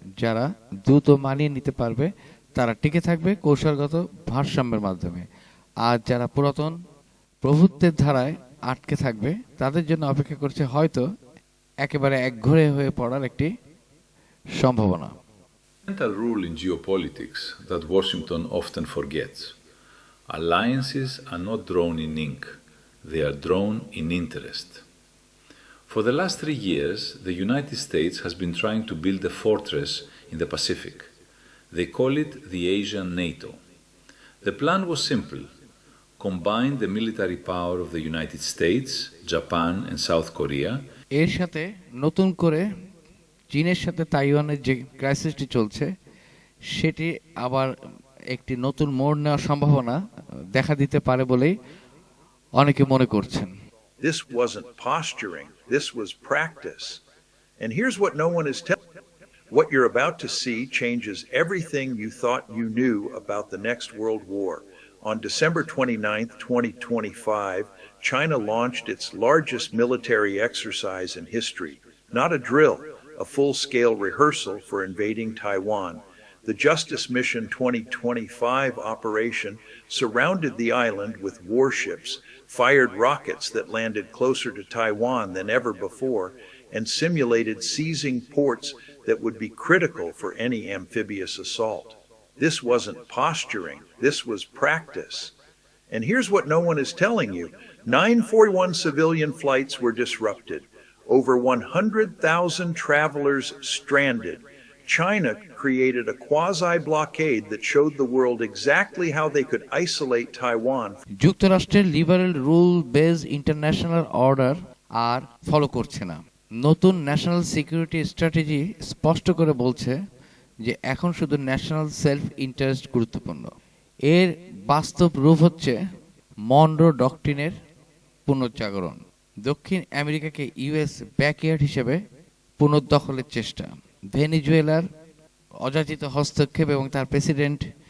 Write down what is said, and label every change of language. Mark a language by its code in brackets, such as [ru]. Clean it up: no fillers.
[bn] যারা দ্রুত মানিয়ে নিতে পারবে তারা টিকে থাকবে কৌশলগত ভারসাম্যের মাধ্যমে, আর যারা পুরাতন প্রভুত্বের ধারায় আটকে থাকবে তাদের জন্য অপেক্ষা করছে হয়তো একেবারে একঘরে হয়ে পড়ার একটি সম্ভাবনা। [en] Fundamental rule in geopolitics that Washington often forgets. Alliances are not drawn in ink, they are drawn in interest. For the last 3 years, the United States has been trying to build a fortress in the Pacific. They call it the Asian NATO. The plan was simple: combine the military power of the United States, Japan, and South Korea. [bn] এর সাথে নতুন করে চীনের সাথে তাইওয়ানের যে ক্রাইসিসটি চলছে সেটি আবার একটি নতুন মোড় নেওয়ার সম্ভাবনা দেখা দিতে পারে বলেই অনেকে মনে করছেন। [en] This wasn't posturing, this was practice. And here's what no one is telling you. What you're about to see changes everything you thought you knew about the next World War. On December 29, 2025, China launched its largest military exercise in history. Not a drill, a full-scale rehearsal for invading Taiwan. The Justice Mission 2025 operation surrounded the island with warships, fired rockets that landed closer to Taiwan than ever before, and simulated seizing ports that would be critical for any amphibious assault. This wasn't posturing, this was practice. And here's what no one is telling you. 941 civilian flights were disrupted. Over 100,000 travelers stranded. China created a quasi-blockade that showed the world exactly how they could isolate Taiwan. [bn] যুক্তরাষ্ট্রের liberal rule base international order আর follow করছে না। নতুন national security strategy স্পষ্ট করে বলছে যে এখন শুধু ন্যাশনাল সেলফ ইন্টারেস্ট গুরুত্বপূর্ণ। এর বাস্তব রূপ হচ্ছে মনরো ডক্ট্রিনের পুনর্জাগরণ, দক্ষিণ আমেরিকাকে ইউএস ব্যাকইয়ার্ড হিসেবে পুনর্দখলের চেষ্টা, ভেনিজুয়েলার অযাচিত হস্তক্ষেপ এবং তার প্রেসিডেন্ট